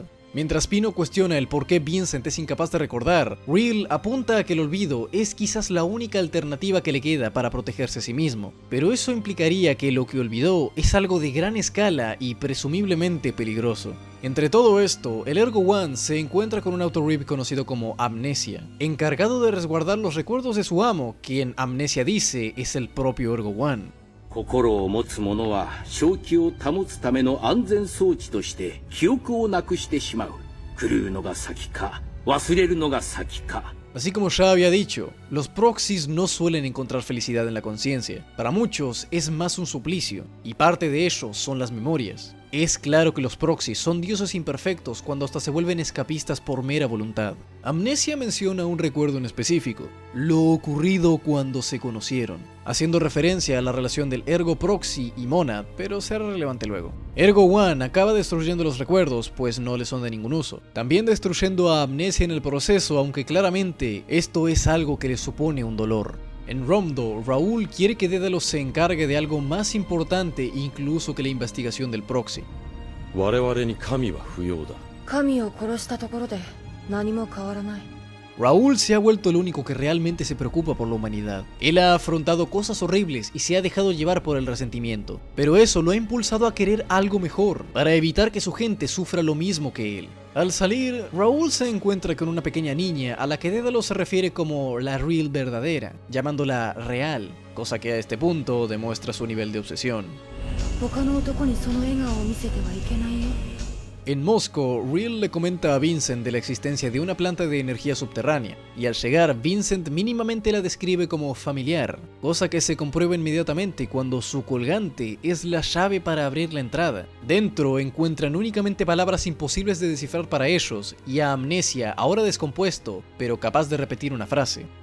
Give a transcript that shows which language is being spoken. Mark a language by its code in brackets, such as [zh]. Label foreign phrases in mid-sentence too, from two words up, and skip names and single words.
[es] Mientras Pino cuestiona el por qué Vincent es incapaz de recordar, Real apunta a que el olvido es quizás la única alternativa que le queda para protegerse a sí mismo, pero eso implicaría que lo que olvidó es algo de gran escala y presumiblemente peligroso. Entre todo esto, el Ergo One se encuentra con un autorib conocido como Amnesia, encargado de resguardar los recuerdos de su amo, quien Amnesia dice es el propio Ergo One. [ja] 心を持つ者は正気を保つための安全装置として記憶をなくしてしまう。狂うのが先か忘れるのが先か。 [es] Así como ya había dicho, los proxies no suelen encontrar felicidad en la conciencia. Para muchos es más un suplicio, y parte de ello son las memorias. Es claro que los proxies son dioses imperfectos cuando hasta se vuelven escapistas por mera voluntad. Amnesia menciona un recuerdo en específico, lo ocurrido cuando se conocieron, haciendo referencia a la relación del Ergo Proxy y Monad, pero será relevante luego. Ergo One acaba destruyendo los recuerdos, pues no le son de ningún uso, también destruyendo a Amnesia en el proceso, aunque claramente esto es algo que le supone un dolor. En Romdo, Raúl quiere que Dédalos se encargue de algo más importante incluso que la investigación del proxy. [ja] 我々に神は不要だ。神を殺したところで何も変わらない。 [es] Raúl se ha vuelto el único que realmente se preocupa por la humanidad. Él ha afrontado cosas horribles y se ha dejado llevar por el resentimiento, pero eso lo ha impulsado a querer algo mejor, para evitar que su gente sufra lo mismo que él. Al salir, Raúl se encuentra con una pequeña niña a la que Dédalo se refiere como la Real verdadera, llamándola Real, cosa que a este punto demuestra su nivel de obsesión. [ja] 他の男にその笑顔を見せてはいけないよ。 [es] En Moscow, Real le comenta a Vincent de la existencia de una planta de energía subterránea, y al llegar, Vincent mínimamente la describe como familiar, cosa que se comprueba inmediatamente cuando su colgante es la llave para abrir la entrada. Dentro encuentran únicamente palabras imposibles de descifrar para ellos, y a Amnesia, ahora descompuesto, pero capaz de repetir una frase.